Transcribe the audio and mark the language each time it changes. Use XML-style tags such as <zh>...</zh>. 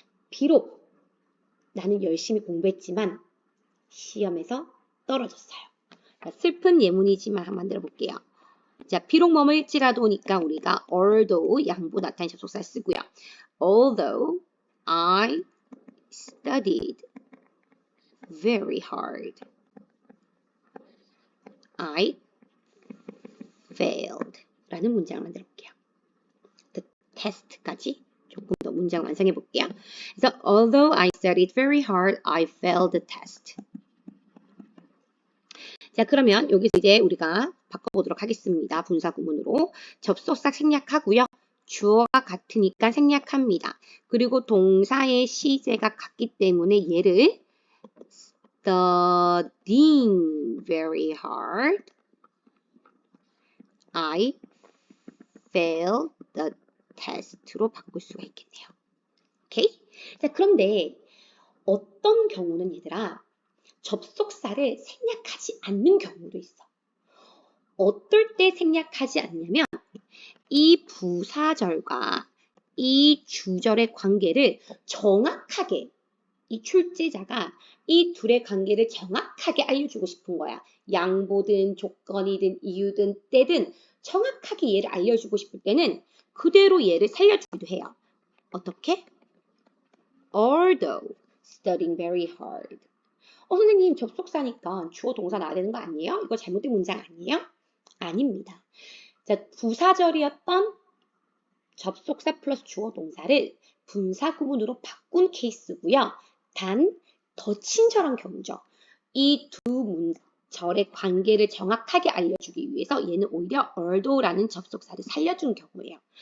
<ko>비록 나는 열심히 공부했지만 시험에서 떨어졌어요. 슬픈 예문이지만 한번 만들어 볼게요. 자, 비록 뭐뭐일지라도니까 우리가 although 양보 나타낸 접속사를 쓰고요.</ko> <en>Although I studied very hard, I failed</en> <ko>라는 문장을 만들어 볼게요.</ko> <en>The test</en> <ko>까지 조금 더 문장 완성해 볼게요. 그래서</ko> <en>although I studied very hard, I failed the test.</en> <ko>자, 그러면 여기서 이제 우리가 바꿔보도록 하겠습니다. 분사 구문으로 접속사 생략하고요. 주어가 같으니까 생략합니다. 그리고 동사의 시제가 같기 때문에 얘를 studying</ko> <en>very hard. I failed the test</en> <ko>로 바꿀 수가 있겠네요. 오케이? 자, 그런데 어떤 경우는 얘들아 접속사를 생략하지 않는 경우도 있어. 어떨 때 생략하지 않냐면 이 부사절과 이 주절의 관계를 정확하게 이 출제자가 이 둘의 관계를 정확하게 알려주고 싶은 거야. 양보든 조건이든 이유든 때든 정확하게 얘를 알려주고 싶을 때는 그대로 얘를 살려주기도 해요. 어떻게?</ko> <en>Although studying very hard.</en> <ko>선생님 접속사니까 주어 동사 나와야 되는 거 아니에요? 이거 잘못된 문장 아니에요? 아닙니다. 자, 부사절이었던 접속사 플러스 주어 동사를 분사 구문으로 바꾼 케이스고요. 단 더 친절한 경우죠. 이 두 절의 관계를 정확하게 알려주기 위해서 얘는 오히려 although라는 접속사를 살려준 경우예요.</ko>